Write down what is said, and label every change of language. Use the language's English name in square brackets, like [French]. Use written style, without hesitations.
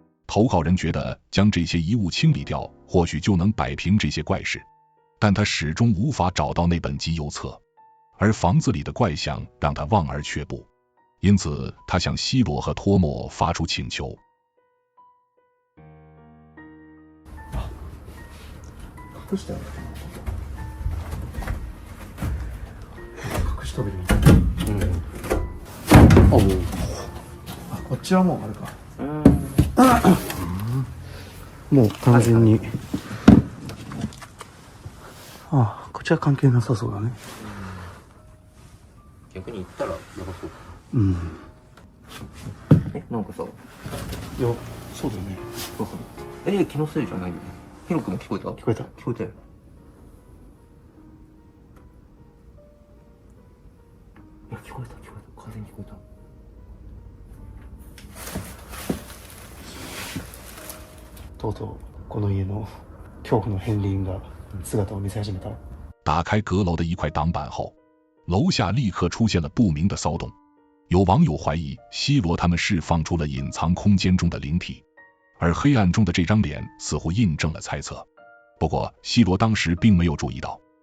[Chinese] 投稿人觉得将这些遗物清理掉，或许就能摆平这些怪事，但他始终无法找到那本集邮册，而房子里的怪象让他望而却步，因此他向希罗和托莫发出请求。 [Japanese] 隠してある隠し扉あ、こっちはもうあるかもう完全にあ、こっちは関係なさそうだね逆に行ったらやばそう。なんかさ、いや、そうだよね気のせいじゃないよね。ヒロ君も聞こえた？聞こえた聞こえたよ。いや、聞こえた。完全に聞こえた。とうとうこの家の恐怖の片鱗が姿を見せ始めた。 [Chinese] 打开阁楼的一块挡板后，楼下立刻出现了不明的骚动。有网友怀疑希罗他们释放出了隐藏空间中的灵体，而黑暗中的这张脸似乎印证了猜测。不过希罗当时並沒有注意到。